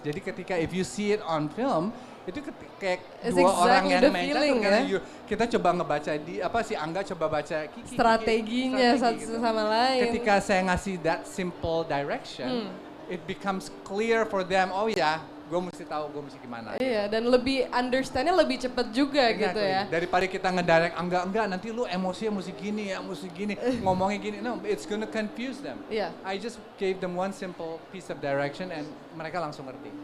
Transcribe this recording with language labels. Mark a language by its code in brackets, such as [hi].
[id] Jadi ketika [en] if you see it on film, [id] itu kayak dua orang yang main catur. Kita coba ngebaca si Angga coba baca strateginya satu gitu. sama lain. Ketika saya ngasih [en] that simple direction, it becomes clear for them. [id] Oh ya, gue mesti tahu gue mesti gimana. Iya, dan lebih understandnya lebih cepat juga gitu ya. Daripada kita ngedirect enggak nanti lu emosinya mesti gini, ngomongnya gini. [en] No, it's gonna confuse them. I just gave them one simple piece of direction and [id] mereka langsung ngerti.